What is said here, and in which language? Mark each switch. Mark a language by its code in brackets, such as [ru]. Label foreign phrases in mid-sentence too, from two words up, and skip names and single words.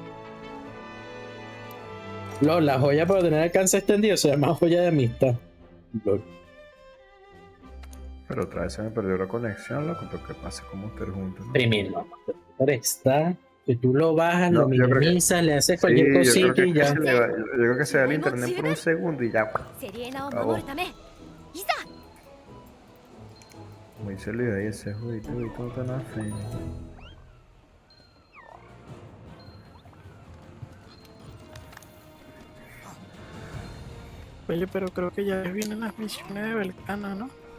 [es] Lol, la joya para tener alcance extendido se llama joya de amistad. Lol. Pero otra vez se me perdió la conexión, loco. Pero ¿qué pasa con Monster juntos? ¿No? Primero, está. Que tú lo bajas, No, lo yo creo que. minimizas, le haces Sí, cualquier yo creo cosita que, y ya. yo creo que se va el internet por un segundo y ya. [ja] セリエナを [es] Acabó. [ja] 守るためいざ [es] Como dice Luis ahí, ese jueguito y todo tan a fe. Oye, pero creo que ya vienen las misiones de Belcana, ¿no?